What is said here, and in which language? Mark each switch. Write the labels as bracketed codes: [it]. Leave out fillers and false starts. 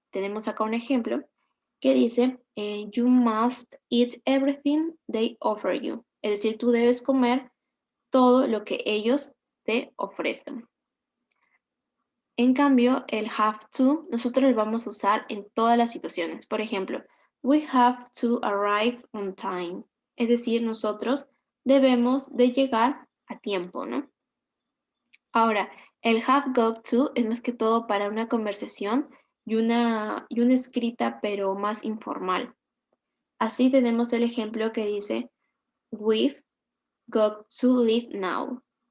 [es] Tenemos acá un ejemplo que dice, [en] you must eat everything they offer you. [es] Es decir, tú debes comer todo lo que ellos te ofrezcan. En cambio, el have to, nosotros lo vamos a usar en todas las situaciones. Por ejemplo, [en] we have to arrive on time. [es] Es decir, nosotros debemos de llegar a tiempo, ¿no? Ahora, el have got to es más que todo para una conversación y una escrita, pero más informal. Así tenemos el ejemplo que dice, [en] we've got to leave now.